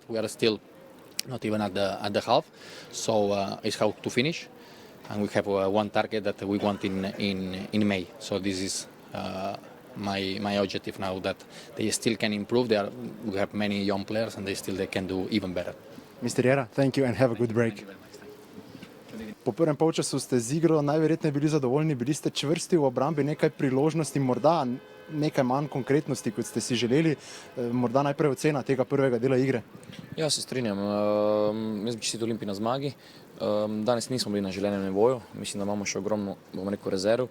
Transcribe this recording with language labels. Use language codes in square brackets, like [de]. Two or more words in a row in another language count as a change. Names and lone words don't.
[en] We are still not even at the half, so it's how to finish. And we have one target that we want in May. So this is my objective now, that they still can improve. We have many young players, and they can do even better. Mr. Jera, thank you and have a good break. [sl] Po prvem polčasu ste z igro najverjetneje bili zadovoljni, bili ste čvrsti v obrambi, nekaj priložnosti, morda nekaj manj konkretnosti, kot ste si želeli. Morda najprej ocena tega prvega dela igre. Ja, se strinjam. Jaz bi čestital Olimpiji na zmagi. Danes nismo bili na želenem nivoju, mislim, da imamo še ogromno, rezerv.